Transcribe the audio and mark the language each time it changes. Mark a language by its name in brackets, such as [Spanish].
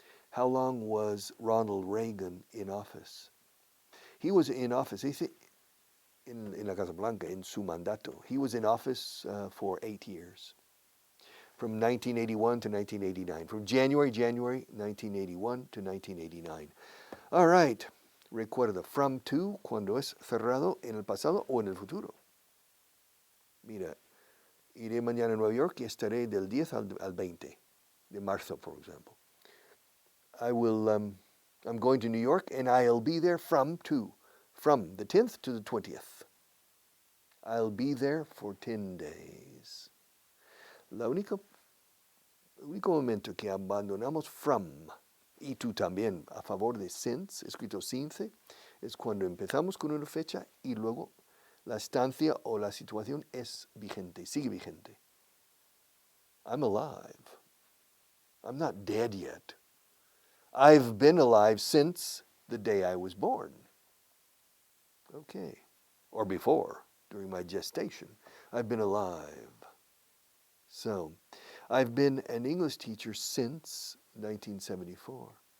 [English] How long was Ronald Reagan in office? He was in office, in la Casa Blanca, in [Spanish] su mandato. [English] He was in office for 8 years, from 1981 to 1989, from January 1981 to 1989. All right, [Spanish] recuerda, from to, cuando es cerrado, en el pasado o en el futuro. Mira, iré mañana a Nueva York y estaré del 10 al 20 de marzo, [English] for example. I'm going to New York and I'll be there from the 10th to the 20th. I'll be there for 10 days. [Spanish] El único momento que abandonamos from, y tú también, a favor de since, escrito since, es cuando empezamos con una fecha y luego la estancia o la situación es vigente, sigue vigente. [English] I'm alive. I'm not dead yet. I've been alive since the day I was born. Okay. Or before, during my gestation. I've been alive. So, I've been an English teacher since 1974.